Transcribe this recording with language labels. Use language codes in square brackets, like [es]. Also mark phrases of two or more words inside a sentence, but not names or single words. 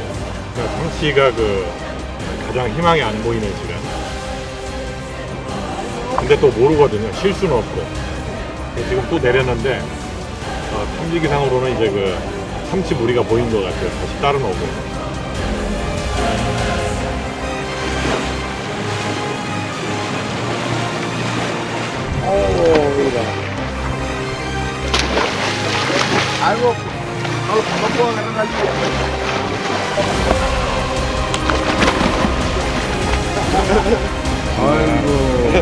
[ko] 삼치가 그 가장 희망이 안 보이는 시간. 근데 또 모르거든요. 실수는 없고. 지금 또 내렸는데 탐지기상으로는 이제 그 삼치 무리가 보인 것 같아요. 다시 따로 오고. [es] Algo, no puedo agarrar algo. [ko] 아이고.